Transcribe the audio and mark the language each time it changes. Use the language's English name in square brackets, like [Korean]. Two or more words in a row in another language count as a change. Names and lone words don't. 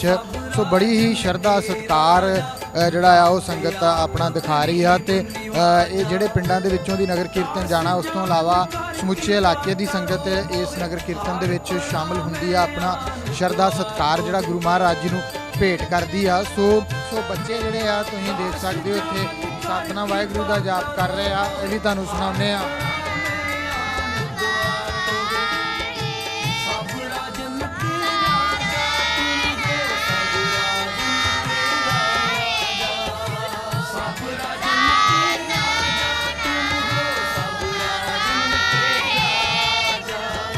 [Punjabi] ਸੋ ਬੜੀ ਹੀ ਸ਼ਰਧਾ ਸਤਿਕਾਰ ਜਿਹੜਾ ਆ ਉਹ ਸੰਗਤ ਆਪਣਾ ਦਿਖਾ ਰਹੀ ਆ ਤੇ ਇਹ ਜਿਹੜੇ ਪਿੰਡਾਂ ਦੇ ਵਿੱਚੋਂ ਦੀ ਨਗਰ ਕੀਰਤਨ ਜਾਣਾ, ਉਸ ਤੋਂ ਇਲਾਵਾ ਸਮੁੱਚੇ ਇਲਾਕੇ ਦੀ ਸੰਗਤ ਇਸ ਨਗਰ ਕੀਰਤਨ ਦੇ ਵਿੱਚ ਸ਼ਾਮਲ ਹੁੰਦੀ ਆ, ਆਪਣਾ ਸ਼ਰਧਾ ਸਤਿਕਾਰ ਜਿਹੜਾ ਗੁਰੂ ਮਹਾਰਾਜ ਜੀ ਨੂੰ ਭੇਟ ਕਰਦੀ ਆ। ਸੋ ਬੱਚੇ ਜਿਹੜੇ ਆ ਤੁਸੀਂ ਦੇਖ ਸਕਦੇ ਹੋ ਇੱਥੇ ਸਤਿਨਾਮ ਵਾਹਿਗੁਰੂ ਦਾ ਜਾਪ ਕਰ ਰਹੇ ਆ, ਇਹ ਵੀ ਤੁਹਾਨੂੰ ਸੁਣਾਉਂਦੇ ਆ। [Hindi] सब राजन के राजा तुम हो, सब राजन के राजा। सब राजन के राजा तुम हो, सब राजन के राजा।